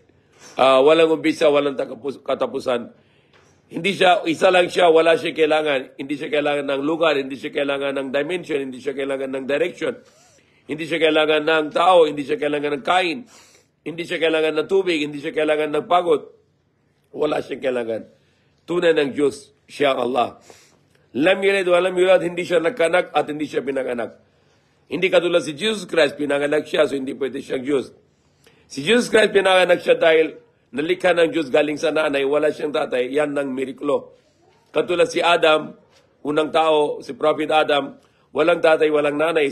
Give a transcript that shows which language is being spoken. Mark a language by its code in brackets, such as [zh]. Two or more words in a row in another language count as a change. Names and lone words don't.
[tl] Walang umpisa, walang katapusan. Hindi siya, isa lang siya, wala siya kailangan. Hindi siya kailangan ng lugar, hindi siya kailangan ng dimension, hindi siya kailangan ng direction. Hindi siya kailangan ng tao, hindi siya kailangan ng kain. Hindi siya kailangan ng tubig, hindi siya kailangan ng pagod. Wala siya kailangan. Tunay ng Diyos, siya Allah. [ar] لم يلد ولم يولد, [tl] hindi siya nagkanak at hindi siya pinanganak. Hindi katulad si Jesus Christ, pinanganak siya, so hindi pwede siyang Diyos. Si Jesus Christ, pinanganak siya dahil nalikha ng Diyos galing sa nanay, wala siyang tatay, yan ng miriklo. Katulad si Adam, unang tao, si Prophet Adam, walang tatay, walang nanay.